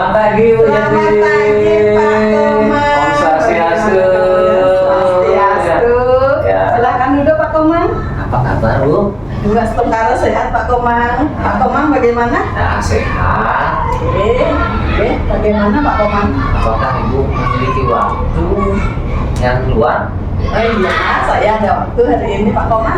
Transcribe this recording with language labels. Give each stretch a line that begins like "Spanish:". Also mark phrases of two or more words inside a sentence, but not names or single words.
Indonesian: pagi Bu Yati. Selamat pagi Pak Komang. Om Swastiastu. Swastiastu. Ya. Silakan duduk Pak Komang. Apa kabar Bu? Juga setengah sehat Pak Komang. Pak Komang bagaimana? Nah, sehat. Oke, bagaimana Pak Komang? Apakah Ibu memiliki waktu yang luang? Oh iya, saya ada waktu hari ini Pak Komang.